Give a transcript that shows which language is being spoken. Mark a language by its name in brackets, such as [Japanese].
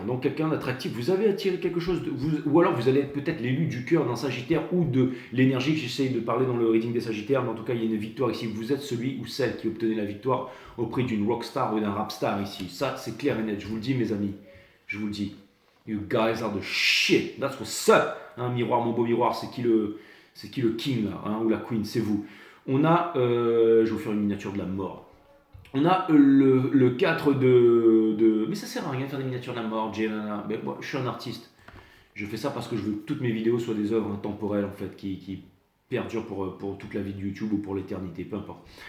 [French] Donc quelqu'un d'attractif, vous avez attiré quelque chose, ou alors vous allez être peut-être l'élu du cœur d'un Sagittaire ou de l'énergie que j'essaye de parler dans le reading des Sagittaires, mais en tout cas il y a une victoire ici. Vous êtes celui ou celle qui obtenait la victoire auprès d'une rockstar ou d'un rapstar ici. Ça c'est clair et net, je vous le dis mes amis, je vous le dis. [English] You guys are the shit, that's what's up. [French] Hein, miroir, mon beau miroir, c'est qui le king là, hein, ou la queen, c'est vous. On a, je vais vous faire une miniature de la mort. On a le 4 de... Mais ça sert à rien de faire des miniatures de la mort, mais moi, je suis un artiste. Je fais ça parce que je veux que toutes mes vidéos soient des œuvres intemporelles, en fait, qui perdurent pour toute la vie de YouTube ou pour l'éternité, peu importe.